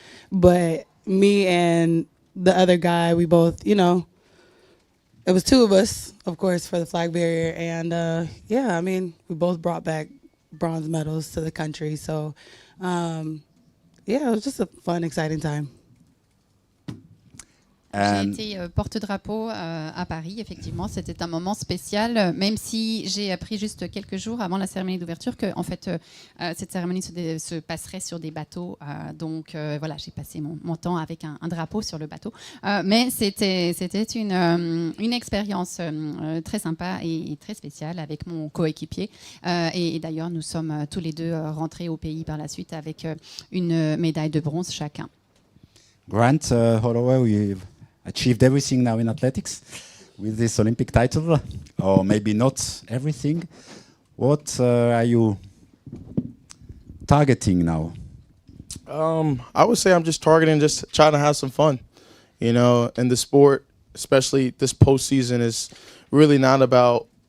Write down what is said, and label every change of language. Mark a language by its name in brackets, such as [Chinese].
[English] But me and the other guy, we both, you know, it was two of us, of course, for the flag bearer. And yeah, I mean, we both brought back bronze medals to the country. So yeah, it was just a fun, exciting time. And [French] J'ai été porte-drapeau à Paris, effectivement. C'était un moment spécial, même si j'ai appris juste quelques jours avant la cérémonie d'ouverture que en fait, cette cérémonie se passerait sur des bateaux. Donc voilà, j'ai passé mon temps avec un drapeau sur le bateau. Mais c'était une expérience très sympa et très spéciale avec mon coéquipier. Et d'ailleurs, nous sommes tous les deux rentrés au pays par la suite avec une médaille de bronze chacun. [English] Grant, Holloway, we've achieved everything now in athletics with this Olympic title, or maybe not everything. What are you targeting now? I would say I'm just targeting just trying to have some fun, you know, and the sport, especially this postseason, is really not about.